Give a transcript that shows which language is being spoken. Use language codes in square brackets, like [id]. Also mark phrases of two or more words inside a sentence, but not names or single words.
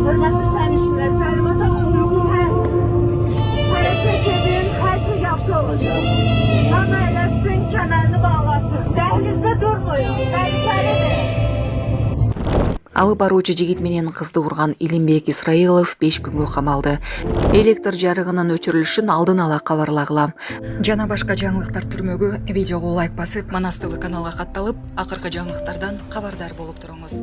[az] Hürmetli sənişlər, təlimata uyğun hərəkət edin, hər şey yaxşı olacaq. Hamı eylesin, kəmərini bağlasın. Dəhlizdə durmayın, təhlükəlidir. [ky] Алып баруучу жигит менен кызды урган Илимбек Исраилов 5 күнгө камалды. Электр жарыгынын өчүрүлүшүн алдын ала кабарлагыла. Жана башка жаңылыктар түрмөгү видеого лайк басып, Манас ТВ каналга катталып, акыркы жаңылыктардан кабардар болуп туруңуз.